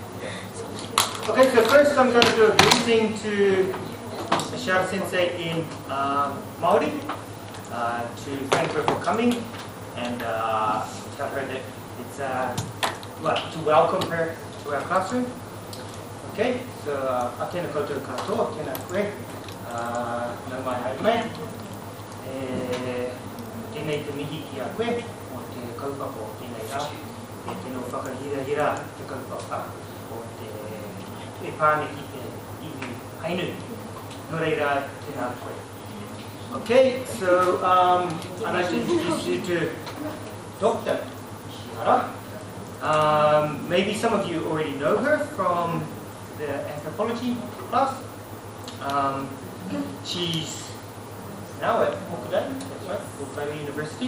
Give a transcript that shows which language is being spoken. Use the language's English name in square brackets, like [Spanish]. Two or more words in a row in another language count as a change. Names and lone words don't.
[English] Okay, so first I'm going to do a greeting to Ishihara Sensei in Maori, to thank her for coming and tell her that it's to welcome her to our classroom. Okay, so [Māori] atena koutou katoa, tēnā koe, nau mai haere tēnei te mihi ki a koe, o te kaupapa o tēnei rā, e tēnō whakahira te kaupapa o te pāne ki te iwi Ainu. Nō reira, tēnā koe. [English] Okay, so I'd like to introduce you to Dr. Ishihara. Maybe some of you already know her from the anthropology class. She's now at Hokkaido, that's right, Hokkaido University.